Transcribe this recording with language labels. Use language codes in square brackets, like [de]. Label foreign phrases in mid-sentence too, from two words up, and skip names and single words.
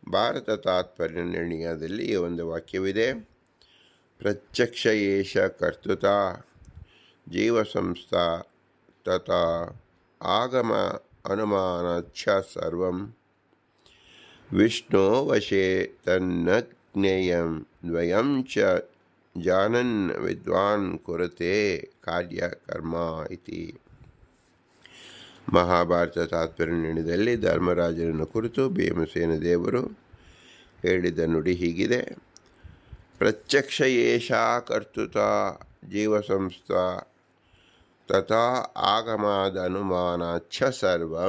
[kn] ಭಾರತ ತಾತ್ಪರ್ಯ ನಿರ್ಣಯದಲ್ಲಿ ಒಂದು ವಾಕ್ಯವಿದೆ. [sa] ಪ್ರತ್ಯಕ್ಷ ಏಷ ಕರ್ತೃತಾ ಜೀವಸಂಸ್ಥಾ ತಥಾ ಆಗಮ ಅನುಮಾನ ಛ ಸರ್ವಂ ವಿಷ್ಣೋ ವಶೇ ತನ್ನ ಜ್ಞೇಯಂ ದ್ವಯಂ ಚ ಜಾನನ್ ವಿದ್ವಾನ್ ಕುರುತೆ ಕಾರ್ಯ ಕರ್ಮ ಇತಿ. [kn] ಮಹಾಭಾರತ ತಾತ್ಪರ್ಯ ನಿರ್ಣಯದಲ್ಲಿ ಧರ್ಮರಾಜನನ್ನು ಕುರಿತು ಭೀಮಸೇನ ದೇವರು ಹೇಳಿದ ನುಡಿ ಹೀಗಿದೆ. [sa] ಪ್ರತ್ಯಕ್ಷ ಏಷಾ ಕರ್ತೃತಾ ಜೀವಸಂಸ್ಥಾ ತಥಾ ಆಗಮಾದ ಅನುಮಾನ ಛ ಸರ್ವಂ.